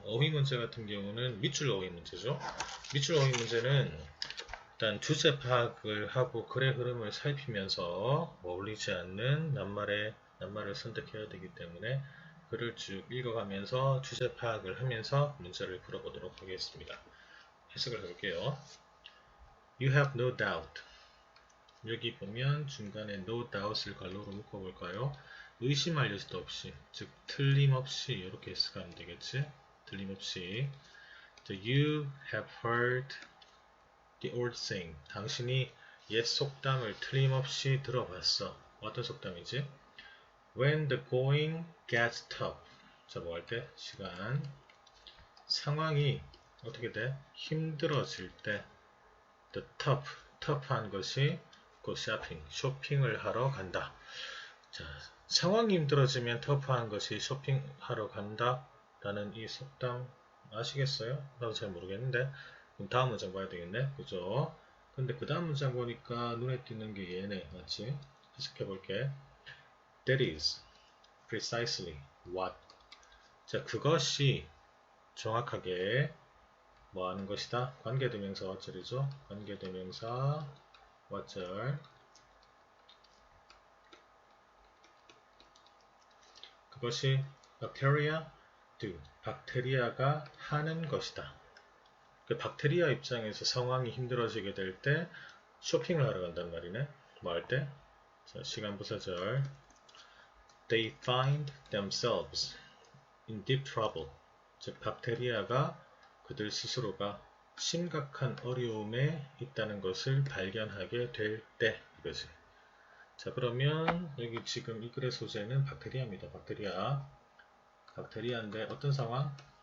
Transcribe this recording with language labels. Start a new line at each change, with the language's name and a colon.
Korean: 어휘 문제 같은 경우는 밑줄 어휘 문제죠. 밑줄 어휘 문제는 일단 주제 파악을 하고 글의 흐름을 살피면서 어울리지 않는 낱말을 선택해야 되기 때문에 글을 쭉 읽어가면서 주제 파악을 하면서 문제를 풀어보도록 하겠습니다. 해석을 해볼게요.
English: You have no doubt.
Korean: 여기 보면 중간에
English: no doubt
Korean: 을 괄호로 묶어볼까요? 의심할 여지도 없이, 즉 틀림없이 이렇게 해석하면 되겠지? 틀림없이.
English: You have heard the old saying.
Korean: 당신이 옛 속담을 틀림없이 들어봤어. 어떤 속담이지?
English: When the going gets tough.
Korean: 자, 뭐 할 때? 시간. 상황이 어떻게 돼? 힘들어질 때
English: the tough
Korean: 한 것이 그 쇼핑을 하러 간다. 자, 상황이 힘들어지면 터프한 것이 쇼핑하러 간다 라는 이 속담 아시겠어요? 나도 잘 모르겠는데 그럼 다음 문장 봐야 되겠네. 그죠? 근데 그 다음 문장 보니까 눈에 띄는 게 얘네. 맞지? 해석해 볼게.
English: That is precisely what.
Korean: 자, 그것이 정확하게 뭐 하는 것이다? 관계대명사 왓절이죠? 관계대명사 왓절. 그것이
English: bacteria do.
Korean: 박테리아가 하는 것이다. 그 박테리아 입장에서 상황이 힘들어지게 될 때 쇼핑을 하러 간단 말이네. 뭐 할 때? 자, 시간 부사절.
English: They find themselves in deep trouble.
Korean: 즉, 박테리아가 그들 스스로가 심각한 어려움에 있다는 것을 발견하게 될 때 이거지. 자, 그러면 여기 지금 이 글의 소재는 박테리아입니다. 박테리아인데 어떤 상황?